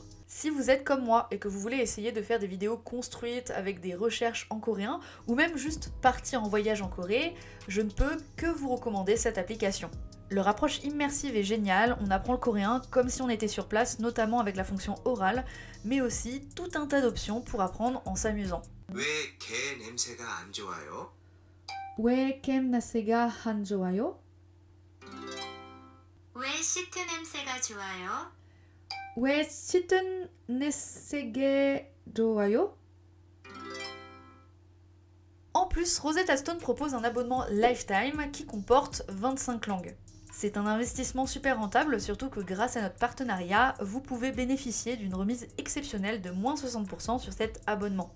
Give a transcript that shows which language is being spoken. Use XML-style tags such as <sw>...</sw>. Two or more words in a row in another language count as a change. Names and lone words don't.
<fr>Si vous êtes comme moi et que vous voulez essayer de faire des vidéos construites avec des recherches en coréen ou même juste partir en voyage en Corée, je ne peux que vous recommander cette application. Leur approche immersive est géniale, on apprend le coréen comme si on était sur place, notamment avec la fonction orale, mais aussi tout un tas d'options pour apprendre en s'amusant.</fr> <ko>왜 개 냄새가 안 좋아요? 왜 냄새가 안 좋아요? 왜 시트 냄새가 좋아요? 왜 시트 냄새가 좋아요?</ko> <fr>En plus, Rosetta Stone propose un abonnement Lifetime qui comporte 25 langues. C'est un investissement super rentable, surtout que grâce à notre partenariat, vous pouvez bénéficier d'une remise exceptionnelle de moins 60% sur cet abonnement.</fr>